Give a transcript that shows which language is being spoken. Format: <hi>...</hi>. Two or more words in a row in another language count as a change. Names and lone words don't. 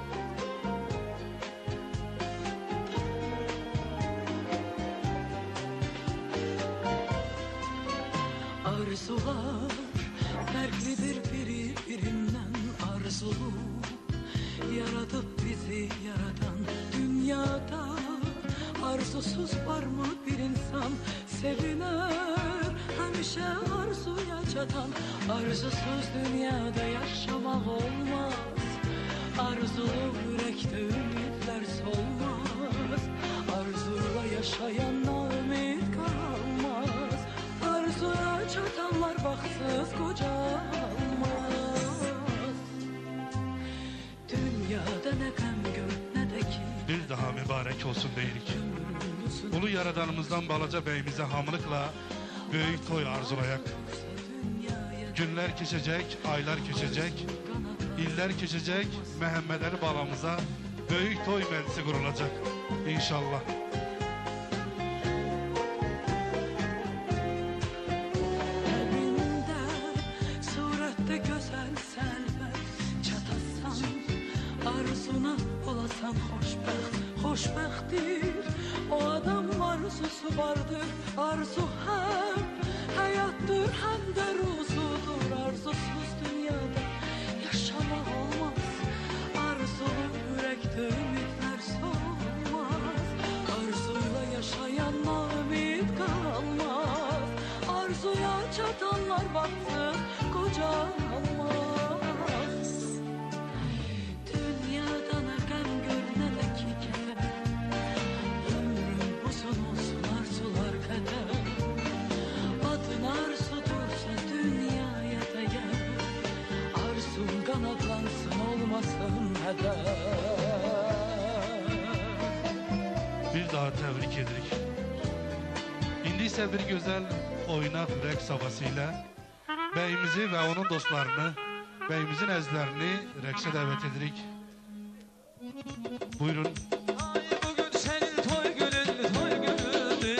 <az>Arzular fərqlidir biri-birindən arzulu, yaradıp bizi yaradan dünyada arzusuz var mı bir insan seviner, həmişə arzuya çatan.</az> <tr>Arzusuz dünyada yaşamak olmaz, arzulu yürekte ümitler solmaz. Arzuyla yaşayanla ümit kalmaz, arzuya çatanlar baksız kocalmaz. Dünyada ne gəm gör ne de ki</tr> <az>bir daha mübarək olsun deyirik. Ulu yaradanımızdan Balaca bəyimizə hamılıqla böyük toy arzulayaq. Günlər keçəcək, aylar keçəcək, illər keçəcək, Məhəmməd Əli balamıza böyük toy məclisi qurulacaq. İnşallah. Evində surətdə gözəl səlvət çatasan, arzuna olasan xoşbəxt, xoşbəxtdir. O adam arzusu vardır, arzu həm həyatdır, həm də ruzudur.</az> <tr>Arzusuz dünyada yaşamak olmaz, arzulu yürekte ümitler solmaz. Arzuyla yaşayanla ümit kalmaz, arzuya çatanlar baksın kocalmaz. Dünyada ne gəm gör ne de ki keder, ömrün uzun olsun arzular kadar. Adın arzudursa dünyaya değer, arzun kanatlansın olmasın heder.</tr> <az>Bir daha təbrik edirik. İndi isə bir gözəl oynaq rəqs havası ilə bəyimizi və onun dostlarını, bəyimizin əzizlərini rəqsə dəvət edirik. Buyurun.</az> <tr>Ay bugün senin toy günün, toy günün.</tr>